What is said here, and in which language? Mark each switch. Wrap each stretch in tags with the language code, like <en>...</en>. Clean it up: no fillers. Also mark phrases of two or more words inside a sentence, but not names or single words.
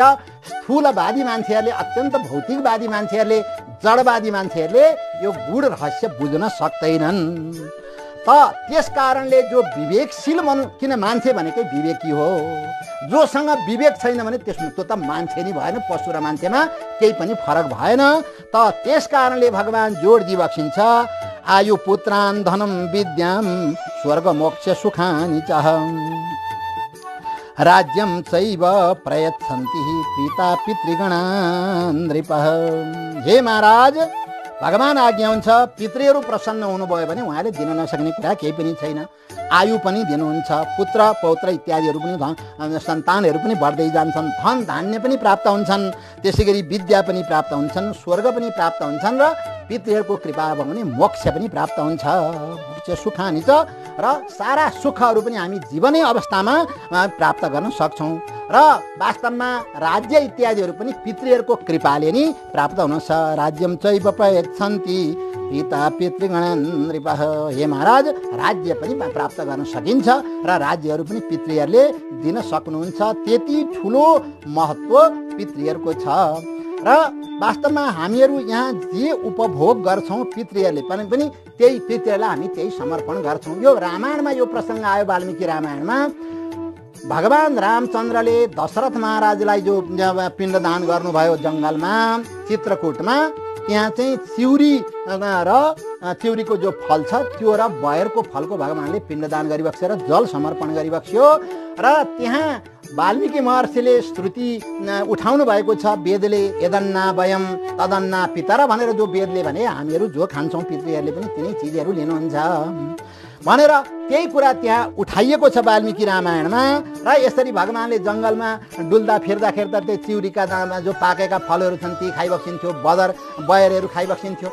<ne>स्थूलवादी मान्छेहरूले, अत्यन्त भौतिकवादी मान्छेहरूले, जडवादी मान्छेहरूले यो गूढ रहस्य बुझ्न सक्दैनन्। त त्यस कारणले जो विवेकशील किन मान्छे भनेकै विवेकी हो। जोसँग विवेक छैन भने त्यो त मान्छे नै भएन, पशु र मान्छेमा केही पनि फरक भएन। त त्यस कारणले भगवान जोड दिई बक्सिन्छ,</ne> <sa>आयु पुत्रान धनम विद्याम स्वर्ग मोक्ष सुखानि च राज्यम चैव प्रयच्छन्ति पिता पितृगणा नृपः।</sa> <ne>हे महाराज, भगवान आज्ञा हुन्छ, पितृहरू प्रसन्न हुनुभयो भने उहाँले दिन नसक्ने कुरा केही पनि छैन। आयु पनि दिनुहुन्छ, पुत्र पौत्र इत्यादिहरू पनि सन्तानहरू पनि बढ्दै जान्छन्, धन धान्य पनि प्राप्त हुन्छन्, त्यसै गरी विद्या पनि प्राप्त हुन्छन्, स्वर्ग पनि प्राप्त हुन्छन् र पितृहरूको कृपा भयो भने मोक्ष पनि प्राप्त हुन्छ।</ne> <sa>मोक्ष सुखानि च,</sa> <ne>र सारा सुखहरू पनि हामी जीवनै अवस्थामा प्राप्त गर्न सक्छौँ। र वास्तवमा राज्य इत्यादिहरू पनि पितृहरूको कृपाले नै प्राप्त हुनुहुन्छ।</ne> <sa>राज्यम चैव प्रयच्छन्ति पिता पितृगण नृपः।</sa> <ne>हे महाराज, राज्य पनि प्राप्त गर्न सकिन्छ र राज्यहरू पनि पितृहरूले दिन सक्नुहुन्छ। त्यति ठुलो महत्त्व पितृहरूको छ। र वास्तवमा हामीहरू यहाँ जे उपभोग गर्छौँ पितृहरूले पनि त्यही पितृहरूलाई हामी त्यही समर्पण गर्छौँ। यो रामायणमा यो प्रसङ्ग आयो, वाल्मीकि रामायणमा भगवान रामचन्द्रले दशरथ महाराजलाई जो पिण्डदान गर्नुभयो जङ्गलमा चित्रकूटमा, त्यहाँ चाहिँ चिउरी र चिउरीको जो फल छ त्यो र बयरको फलको भगवानले पिण्डदान गरिबक्स्यो र जल समर्पण गरिबक्स्यो। र त्यहाँ वाल्मीकि महर्षिले श्रुति उठाउनु भएको छ, वेदले</ne> <sa>यदन्ना वयम तदन्ना पितर</sa> <ne>भनेर जो वेदले भने हामीहरू जो खान्छौँ पितृहरूले पनि तिनै चिजहरू लिनुहुन्छ भनेर त्यही कुरा त्यहाँ उठाइएको छ वाल्मीकि रामायणमा। र यसरी भगवानले जङ्गलमा डुल्दा फिर्दा त्यो चिउरीका जो पाकेका फलहरू छन् ती खाइबक्सिन्थ्यो, बयरहरू खाइबक्सिन्थ्यो।</ne>